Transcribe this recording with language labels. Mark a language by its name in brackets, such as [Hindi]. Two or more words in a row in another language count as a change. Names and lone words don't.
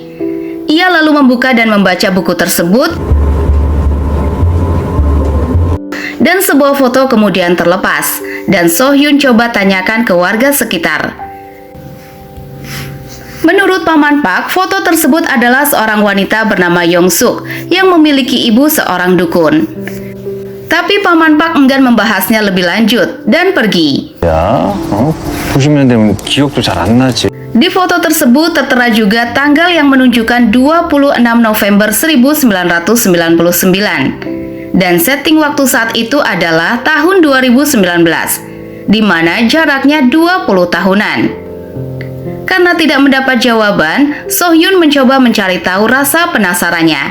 [Indonesian] Ia lalu membuka dan membaca buku tersebut, dan sebuah foto kemudian terlepas, dan Sohyun coba tanyakan ke warga sekitar. Menurut paman Park, foto tersebut adalah seorang wanita bernama Yong Suk yang memiliki ibu seorang dukun. Tapi paman Park enggan membahasnya lebih lanjut dan pergi. [Korean] 야, 90년 되면 기억도 잘 안 나지. [Indonesian] Di foto tersebut tertera juga tanggal yang menunjukkan 26 November 1999. Dan setting waktu saat itu adalah tahun 2019, di mana jaraknya 20 tahunan. Karena tidak mendapat jawaban, Sohyun mencoba mencari tahu rasa penasarannya.